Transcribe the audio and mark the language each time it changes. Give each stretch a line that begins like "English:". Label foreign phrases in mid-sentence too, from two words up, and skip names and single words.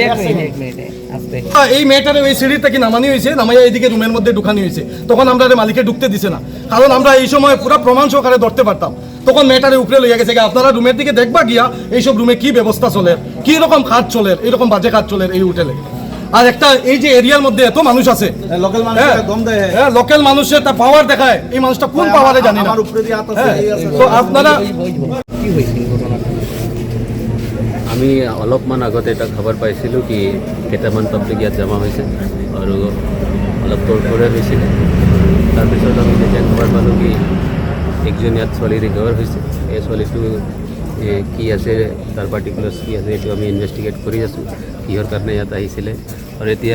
Bangla: এই মেয়েটারে ওই সিঁড়ি থেকে নামানি হয়েছে নামাইয়া এইদিকে রুমের মধ্যে ঢুকানি হয়েছে তখন আমরা মালিকে ঢুকতে দিছে না কারণ আমরা এই সময় পুরো প্রমাণ সহকারে ধরতে পারতাম তখন মেয়েটারে উপরে লইয়া গেছে আপনারা রুমের দিকে দেখবা গিয়া এইসব রুমে কি ব্যবস্থা চলে কি রকম কাজ চলে এইরকম বাজে কাজ চলে এই হোটেলে আর একটা এই যে এরিয়ার মধ্যে এত মানুষ আছে লোকাল মানুষ গম দেয় হ্যাঁ লোকাল মানুষের তার পাওয়ার দেখায় এই মানুষটা কোন পাওয়ারে জানি না আমার উপরে দিয়ে হাত আছে তো আপনারা
Assamese: আমি অলপমান আগতে এটা খবৰ পাইছিলোঁ কি কেইটামান পাব্লিক ইয়াত জমা হৈছে আৰু অলপ তৰফৰে হৈছিলে তাৰপিছত আমি যেতিয়া খবৰ পালোঁ কি একজন ইয়াত ছোৱালী ৰিকভাৰ হৈছে এই ছোৱালীটো কি আছে তাৰ পাৰ্টিকুলাৰ্ছ কি আছে এইটো আমি ইনভেষ্টিগেট কৰি আছোঁ কিহৰ কাৰণে ইয়াত আহিছিলে আৰু এতিয়া